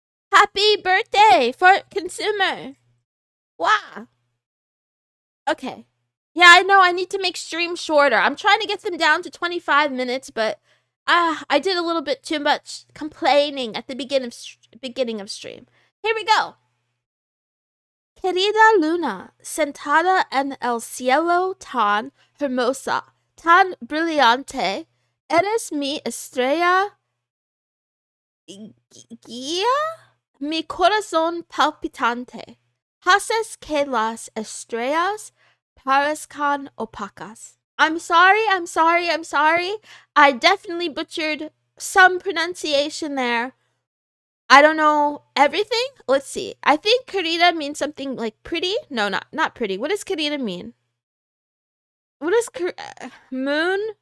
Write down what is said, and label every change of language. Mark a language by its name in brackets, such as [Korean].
[English] Happy birthday, Fart Consumer. Wow. Okay. Yeah, I know I need to make streams shorter. I'm trying to get them down to 25 minutes, but I did a little bit too much complaining at the beginning of stream. Here we go. [Spanish] Querida Luna, sentada en el cielo tan hermosa, tan brillante, eres mi estrella guía, mi corazón palpitante. Haces que las estrellas parezcan opacas. [English] I'm sorry. I definitely butchered some pronunciation there. I don't know everything. Let's see. I think querida means something like pretty. No, not pretty. What does querida mean? What is moon?